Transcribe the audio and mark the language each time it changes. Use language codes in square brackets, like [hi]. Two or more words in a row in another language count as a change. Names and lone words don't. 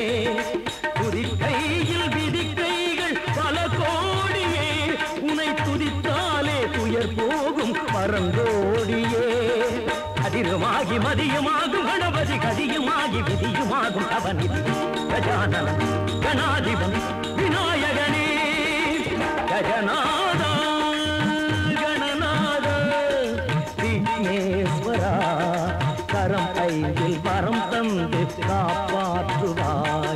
[ta] துதிக்கையில் விதிக்கைகள் பல கோடியே, உனை துதித்தாலே துயர் போகும் பரந்தோடியே. அதிருமாகி மதியுமாகும் கணபதி, கதியுமாகி விதியுமாகும் அவனிதி. கஜானன கணாதிபன் விநாயகனே. [sa] गजनाद गणनाद विघ्नेश्वरा. [ta] கரம் ஐந்தில் வரம் தந்து காப்பாற்றுவாய்.